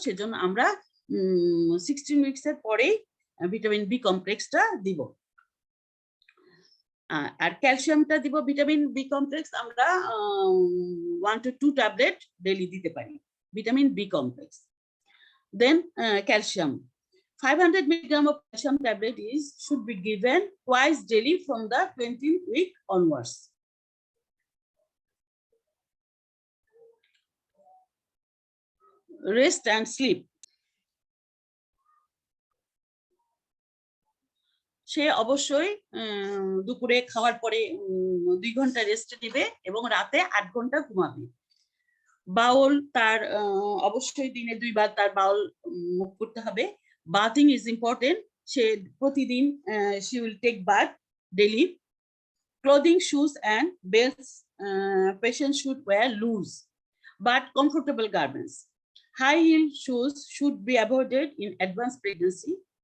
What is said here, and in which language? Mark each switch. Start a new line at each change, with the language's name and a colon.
Bangla: সেজন্য আমরা 16 উইকস এর পরেই ভিটামিন বি কমপ্লেক্সটা দিব। আর ক্যালসিয়ামটা দিব, ভিটামিন বি কমপ্লেক্স আমরা 1 to 2 ট্যাবলেট ডেইলি দিতে পারি, vitamin B complex.
English: Then calcium 500 milligram of calcium tablet should be given twice daily from the 20th week onwards. Rest and sleep.
Bangla: সে অবশ্যই দুপুরে খাওয়ার পরে 2 ঘন্টা রেস্ট নেবে এবং রাতে 8 ঘন্টা ঘুমাবে। বাউল তার অবশ্যই দিনে 2 বার তার বাউল মুভ করতে হবে।
English: Bathing is important. She
Bangla: protidin
English: she will take bath daily. Clothing, shoes, and belts. Patients should wear loose but comfortable garments. High heel shoes should be avoided in advanced pregnancy.